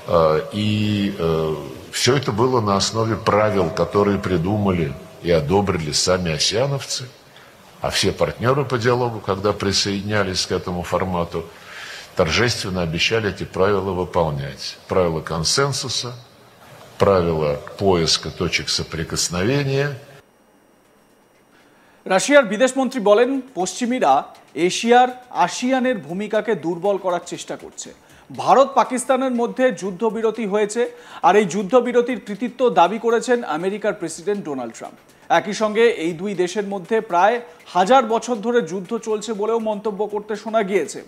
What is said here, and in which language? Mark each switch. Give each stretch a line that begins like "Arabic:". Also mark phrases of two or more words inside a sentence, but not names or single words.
Russian: И все это было на основе правил, которые придумали и одобрили сами асиановцы, а все партнеры по диалогу, когда присоединялись к этому формату, торжественно обещали эти правила выполнять. Правила консенсуса, правила поиска точек соприкосновения.
Bangla: রাশিয়ার বিদেশমন্ত্রী বলেন পশ্চিমীরা এশিয়ার আসিয়ানের ভূমিকাকে দুর্বল করার চেষ্টা করছে। ভারত পাকিস্তানের মধ্যে যুদ্ধবিরতি হয়েছে, আর এই যুদ্ধবিরতির কৃতিত্ব দাবি করেছেন আমেরিকার প্রেসিডেন্ট ডোনাল্ড ট্রাম্প। একই সঙ্গে এই দুই দেশের মধ্যে প্রায় 1000 বছর ধরে যুদ্ধ চলছে বলেও মন্তব্য করতে শোনা গিয়েছে।